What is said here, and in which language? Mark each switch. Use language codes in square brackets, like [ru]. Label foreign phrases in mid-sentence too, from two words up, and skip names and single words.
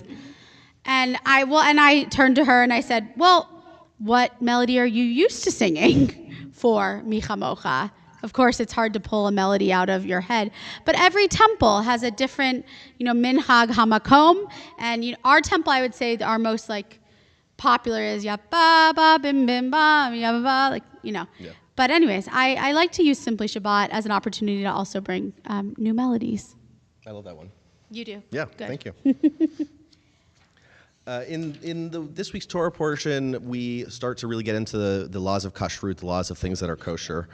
[en] And I turned to her and I said, well, what melody are you used to singing for Micha Mocha? Of course, it's hard to pull a melody out of your head, but every temple has a different, [he] minhag hamakom, [en] and our temple, I would say, our most popular is ya ba ba bim bim ba ya ba ba, Yeah. But anyways, I like to use Simply Shabbat as an opportunity to also bring new melodies. I love that one. You do? Yeah, Good. thank you. In this week's Torah portion, we start to really get into the laws of kashrut, the laws of things that are kosher.